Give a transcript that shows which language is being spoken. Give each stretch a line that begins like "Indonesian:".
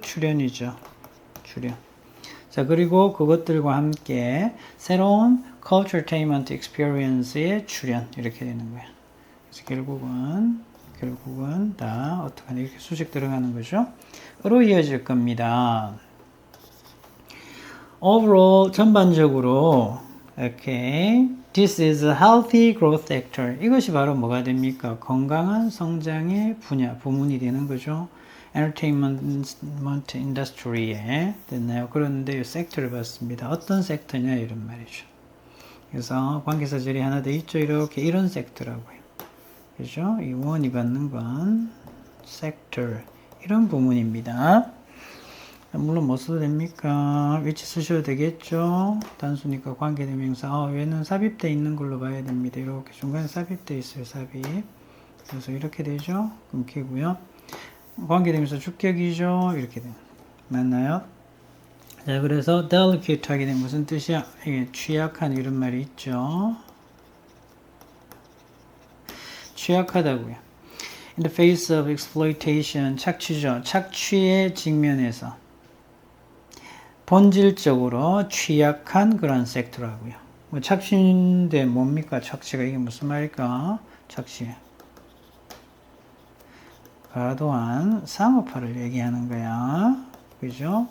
Korean: 출현이죠. 출현. 자, 그리고 그것들과 함께 새로운 culturetainment experience의 출현 이렇게 되는 거예요. 그래서 결국은 다 어떻게 하냐 이렇게 수식 들어가는 거죠. 으로 이어질 겁니다.
English: Overall
Korean: 전반적으로
English: okay, this is a healthy growth sector.
Korean: 이것이 바로 뭐가 됩니까? 건강한 성장의 부문이 되는 거죠. 엔터테인먼트 인더스트리에 됐나요? 그런데 이 섹터를 봤습니다. 어떤 섹터냐 이런 말이죠. 그래서 관계사절이 하나 더 있죠. 이렇게 이런 섹터라고요. 그죠? 이 원이 받는 건 섹터 이런 부문입니다. 물론 뭐 써도 됩니까? 위치 쓰셔도 되겠죠? 단수니까 관계대명사. 얘는 삽입되어 있는 걸로 봐야 됩니다. 이렇게 중간에 삽입되어 있어요. 삽입. 그래서 이렇게 되죠? 끊기고요. 관계대명사 주격이죠? 이렇게 됩니다. 맞나요? 자, 그래서 delicate 하게 되면 무슨 뜻이야? 이게 취약한 이런 말이 있죠? 취약하다고요.
English: In the face of exploitation,
Korean: 착취죠. 착취의 직면에서 본질적으로 취약한 그런 섹터라고요. 착취인데 뭡니까? 착취가 이게 무슨 말일까? 착취. 과도한 상업화를 얘기하는 거야. 그죠?